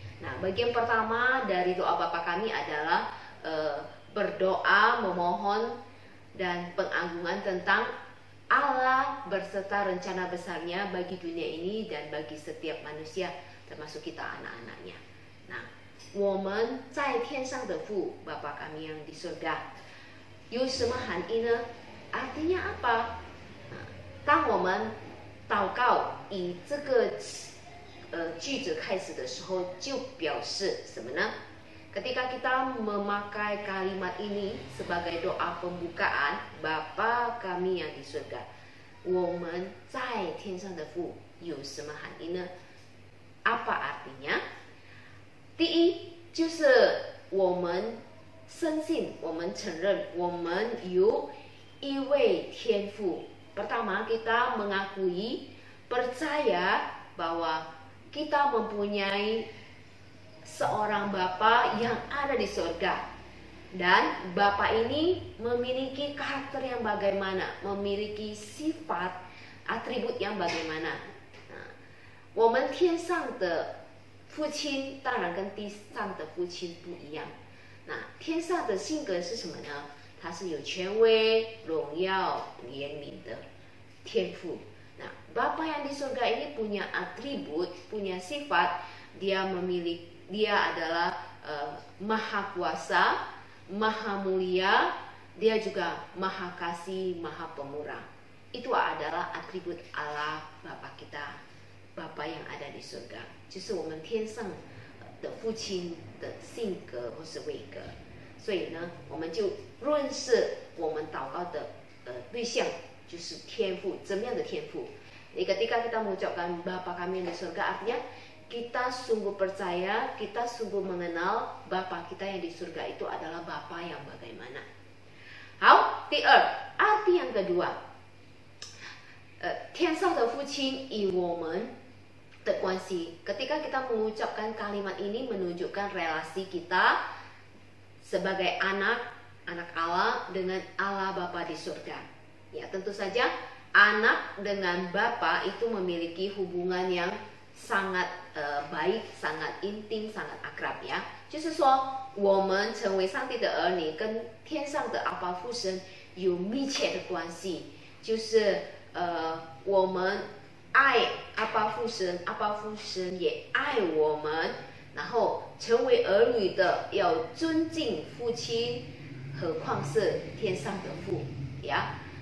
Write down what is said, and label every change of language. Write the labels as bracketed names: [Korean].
[Indonesian] Nah, bagian pertama dari doa Bapa kami adalah berdoa, memohon dan pengagungan tentang Allah berserta rencana besarnya bagi dunia ini dan bagi setiap manusia, termasuk kita anak-anaknya. [Chinese] Nah, 我们在天上的父 [Indonesian] Bapa kami yang di surga [Chinese] 有什么含义呢？ [Indonesian] Artinya apa？ [Chinese] 当我们祷告以这个句子开始的时候，就表示什么呢？ [Indonesian] Ketika kita memakai kalimat ini sebagai doa pembukaan Bapa kami yang di surga， [Chinese] 我们在天上的父有什么含义呢？ [Indonesian] Apa artinya？ [Chinese] 第一，就是我们深信，我们承认，我们有一位天父。 [Indonesian] Pertama, kita mengakui, percaya bahwa kita mempunyai seorang Bapa yang ada di surga. Dan Bapa ini memiliki karakter yang bagaimana, memiliki sifat, atribut yang bagaimana. [Chinese] 我们天上的父亲当然跟地上的父亲不一样。那天上的性格是什么呢？他是有权威、荣耀、怜悯的天父。 [Indonesian] Nah, Bapa yang di surga ini punya atribut, punya sifat. Dia adalah maha kuasa, maha mulia. Dia juga maha kasih, maha pemurah. Itu adalah atribut Allah Bapa kita, Bapa yang ada di surga. [Chinese] 就是我们天上的父亲的性格或是位格。所以呢，我们就认识我们祷告的对象就是天父，怎么样的天父？ [Indonesian] Ketika kita mengucapkan Bapa kami yang di surga, artinya kita sungguh percaya, kita sungguh mengenal Bapa kita yang di surga itu adalah Bapa yang bagaimana. [Chinese] 好，第二 [Indonesian] arti yang kedua， [Chinese] 天上的父亲与我们的关系。 [Indonesian] Ketika kita mengucapkan kalimat ini menunjukkan relasi kita sebagai anak Allah dengan Allah Bapa di surga. Ya, tentu saja anak dengan Bapa itu memiliki hubungan yang sangat baik, sangat intim, sangat akrab ya. [Chinese] 就是说，我们成为上帝的儿女，跟天上的阿爸父神有密切的关系。就是我们爱阿爸父神，阿爸父神也爱我们，然后成为儿女的要尊敬父亲，何况是天上的父ya.